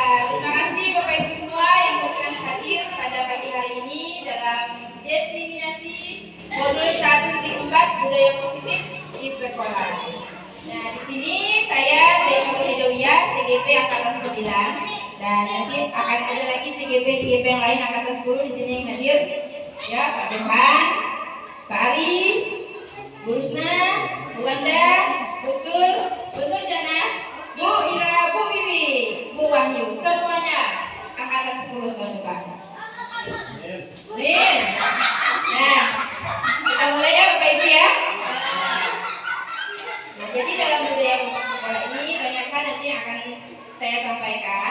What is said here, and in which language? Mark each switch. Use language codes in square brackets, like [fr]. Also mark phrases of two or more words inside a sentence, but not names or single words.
[id] Terima kasih Bapak Ibu semua yang berkenan hadir pada pagi hari ini dalam diseminasi modul 1.4 Budaya Positif di sekolah. Nah, di sini saya Zaifatul Hedawiyah, CGP Angkatan 9, dan nanti akan ada lagi CGP yang lain Angkatan 10 di sini yang hadir. Ya, Pak Depan, Pak Ari, Bu Rusna, Bu Wanda, Bu Sul, Bu Nurjana, Bu Ira, Bu Wiwi, Bu Wahyu, semuanya Angkatan 10 tahun depan. Amin. Nah, kita mulai ya Bapak Ibu ya. Nah, jadi dalam budaya sekolah ini banyak hal nanti yang akan saya sampaikan.